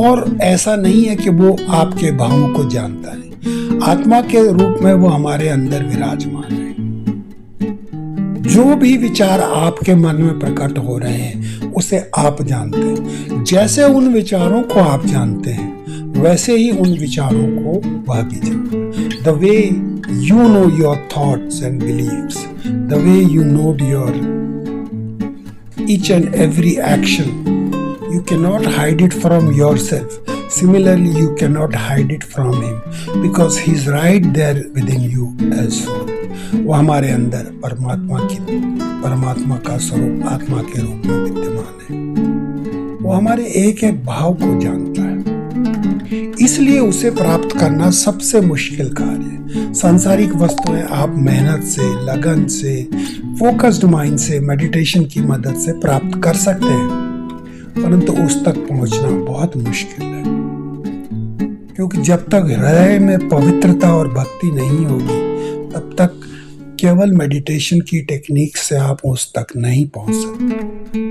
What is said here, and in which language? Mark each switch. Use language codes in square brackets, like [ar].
[hi] और ऐसा नहीं है कि वो आपके भावों को जानता है, आत्मा के रूप में वो हमारे अंदर विराजमान है। जो भी विचार आपके मन में प्रकट हो रहे हैं उसे आप जानते हैं। जैसे उन विचारों को आप जानते हैं वैसे ही उन विचारों को वह भी जानता है। [en] The way you know your thoughts and beliefs, the way you know your each and every action, you cannot hide it from yourself. Similarly, you cannot hide it from him because he is right there within you as well. [hi] वो हमारे अंदर परमात्मा का स्वरूप आत्मा के रूप में विद्यमान है। वो हमारे एक एक भाव को जानता है, इसलिए उसे प्राप्त करना सबसे मुश्किल कार्य है। सांसारिक वस्तुएं आप मेहनत से, लगन से, फोकस्ड माइंड से, मेडिटेशन की मदद से प्राप्त कर सकते हैं, परंतु उस तक पहुंचना बहुत मुश्किल है, क्योंकि जब तक हृदय में पवित्रता और भक्ति नहीं होगी तब तक केवल मेडिटेशन की टेक्निक से आप उस तक नहीं पहुंच सकते।